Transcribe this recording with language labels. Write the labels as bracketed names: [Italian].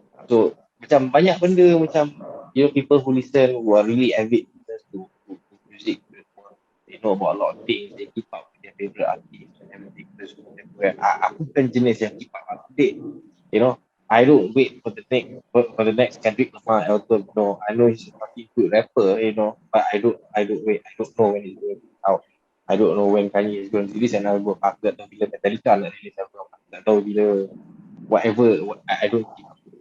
[Malay] So macam banyak benda macam [English] people who listen who are really avid to music, they know about a lot of things, they keep up with their favorite artist and everything. [Malay] Aku bukan jenis yang [English] keep up to date. You know, I don't wait for the next Kendrick Lamar album. No, I know he's a fucking good rapper, you know, but I don't wait. I don't know when it's going to be out. I don't know when Kanye is going to release an album. [Malay] Aku tak tahu bila Metallica nak release album. Aku tak tahu bila whatever. [English] I don't keep up.